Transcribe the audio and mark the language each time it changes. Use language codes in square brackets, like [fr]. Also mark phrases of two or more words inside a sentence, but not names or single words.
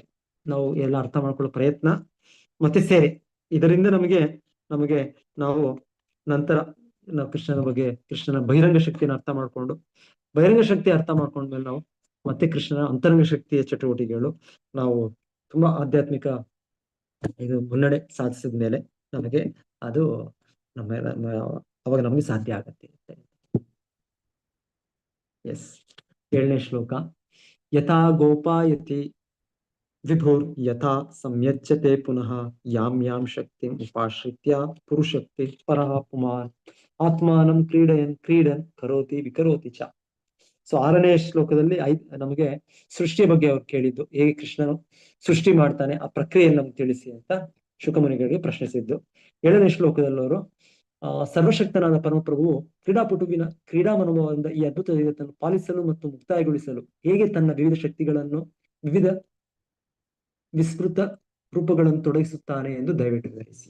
[kn] ನಾವು ಎಲ್ಲ ಅರ್ಥ ಮಾಡ್ಕೊಳ್ಳೋ ಪ್ರಯತ್ನ ಮತ್ತೆ ಸೇವೆ, ಇದರಿಂದ ನಮಗೆ ನಾವು ನಂತರ ನಾವು ಕೃಷ್ಣನ ಬಹಿರಂಗ ಶಕ್ತಿಯನ್ನು ಅರ್ಥ ಮಾಡ್ಕೊಂಡು, ಬಹಿರಂಗ ಶಕ್ತಿ ಅರ್ಥ ಮಾಡ್ಕೊಂಡ್ಮೇಲೆ ನಾವು ಮತ್ತೆ ಕೃಷ್ಣನ ಅಂತರಂಗ ಶಕ್ತಿಯ ಚಟುವಟಿಕೆಗಳು ನಾವು ತುಂಬಾ ಆಧ್ಯಾತ್ಮಿಕ ಇದು ಮುನ್ನಡೆ ಸಾಧಿಸಿದ ಮೇಲೆ ನಮಗೆ ಅದು ಅವಾಗ ನಮಗೆ ಸಾಧ್ಯ ಆಗತ್ತೆ. ಎಸ್ 7ನೇ ಶ್ಲೋಕ. [sa] ಯಥಾ ಗೋಪಾಯತಿ ವಿಭುರ್ ಯಥಾ ಸಂಯಚ್ಯತೆ ಪುನಃ ಯಾಂ ಶಕ್ತಿಂ ಉಪಾಶ್ರಿತ್ಯ ಪುರುಷಕ್ತಿ ಪರಃ ಪುಮಾನ್ ಆತ್ಮಾನಂ ಕ್ರೀಡನ್ ಕರೋತಿ ವಿಕರೋತಿ ಚ. [kn] ಸೊ 6ನೇ ಶ್ಲೋಕದಲ್ಲಿ ನಮಗೆ ಸೃಷ್ಟಿಯ ಬಗ್ಗೆ ಅವ್ರು ಕೇಳಿದ್ದು, ಹೇಗೆ ಕೃಷ್ಣನು ಸೃಷ್ಟಿ ಮಾಡ್ತಾನೆ ಆ ಪ್ರಕ್ರಿಯೆಯನ್ನು ನಮ್ಗೆ ತಿಳಿಸಿ ಅಂತ ಶುಕಮುನಿಗಳಿಗೆ ಪ್ರಶ್ನಿಸಿದ್ದು. 7ನೇ ಶ್ಲೋಕದಲ್ಲಿ ಅವರು ಸರ್ವಶಕ್ತನಾದ ಪರಮಪ್ರಭುವು ಕ್ರೀಡಾಪಟುವಿನ ಕ್ರೀಡಾ ಮನೋಭಾವದಿಂದ ಈ ಅದ್ಭುತ ಜಗತ್ತನ್ನು ಪಾಲಿಸಲು ಮತ್ತು ಮುಕ್ತಾಯಗೊಳಿಸಲು ಹೇಗೆ ತನ್ನ ವಿವಿಧ ಶಕ್ತಿಗಳನ್ನು ವಿವಿಧ ವಿಸ್ತೃತ ರೂಪಗಳನ್ನು ತೊಡಗಿಸುತ್ತಾನೆ ಎಂದು ದಯವಿಟ್ಟು ವಿವರಿಸಿ.